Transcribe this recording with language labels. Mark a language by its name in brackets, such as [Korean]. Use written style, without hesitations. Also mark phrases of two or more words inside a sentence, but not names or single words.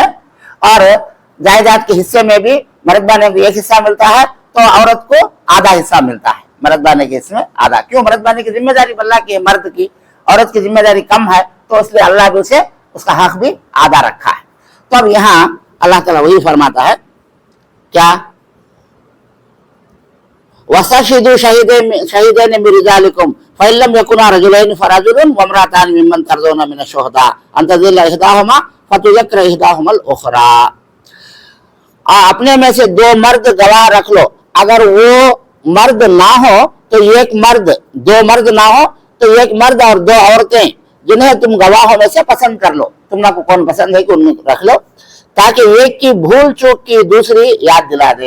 [Hindi] और जायदाद के हिस्से में भी मर्द बाने को एक हिस्सा मिलता है तो औरत को आधा हिस्सा मिलता है, मर्द बाने के हिस्से में आधा। क्यों, मर्द बाने की जिम्मेदारी अल्लाह की है, मर्द की, औरत की जिम्मेदारी कम है, तो इसलिए अल्लाह भी उसे उसका हक भी आधा रखा है। तो अब यहाँ अल्लाह ताला वही फरमाता है क्या, [Arabic] واستشهدوا شهيدين من رجالكم فإن لم يكونا رجلين فرجل وامرأتان ممن ترضون من الشهداء أن تضل إحداهما فتذكر إحداهما الأخرى. [Hindi] अपने में से दो मर्द गवाह रख लो, अगर वो मर्द ना हो तो एक मर्द, दो मर्द ना हो तो एक मर्द और दो औरतें जिन्हें तुम गवाहों में से पसंद कर लो, तुमना को कौन पसंद है कि उनको रख लो, ताकि एक की भूल चूक की दूसरी याद दिला दे।